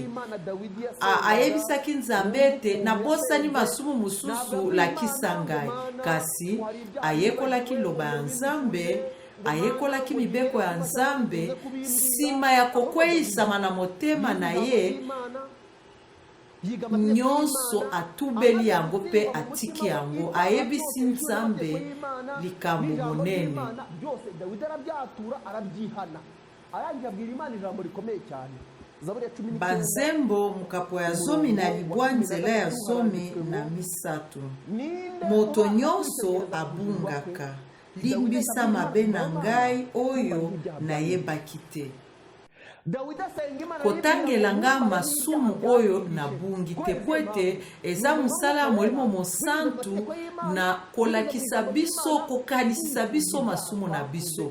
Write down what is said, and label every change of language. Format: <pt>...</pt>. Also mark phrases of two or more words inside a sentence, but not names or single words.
<ln>Ayebisaki Nzambe ete nabosani masumu mosusu lakisa ngai, kasi ayekolaki liloba ya Nzambe, ayekolaki mibeko ya Nzambe. Sima ya kokweyisama na motema na ye, nyonso atubeli yango pe atiki yango, ayebisi Nzambe likambo monene.</ln> <rw>Dawidi arabyatura arabyihana, arangira abwira Imana ijambo rikomeye cyane. Zaburi ya 19</rw> <ln>banzembo mukapo ya zomi na libwa nzela ya zomi na misatu. Moto nyonso abungaka, limbisa mabe na ngai oyo nayebaki te. Kotangela nga masumu oyo nabungi te po ete eza mosala ya Molimo Mosantu na kolakisa biso, kokanisisa biso masumu na biso.</ln>